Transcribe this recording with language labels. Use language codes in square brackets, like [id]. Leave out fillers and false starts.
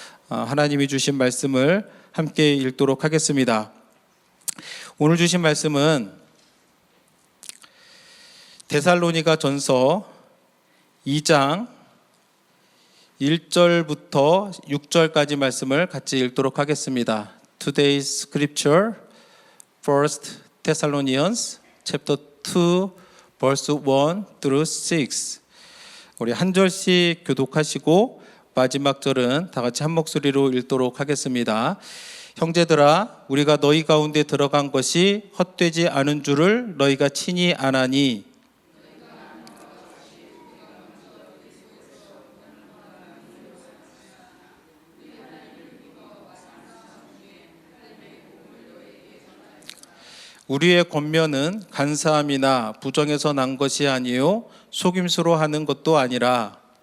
[ko] 하나님이 주신 말씀을 함께 읽도록 하겠습니다. 오늘 주신 말씀은 데살로니가 전서 2장 1절부터 6절까지 말씀을 같이 읽도록 하겠습니다. [en] Today's scripture, 1 Thessalonians chapter 2 verse 1 through 6. [ko] 우리 한 절씩 교독하시고 마지막 절은 다 같이 한 목소리로 읽도록 하겠습니다. 형제들아, 우리가 너희 가운데 들어간 것이 헛되지 않은 줄을 너희가 친히 아나니, 우리의 권면은 간사함이나 부정에서 난 것이 아니요 속임수로 하는 것도 아니라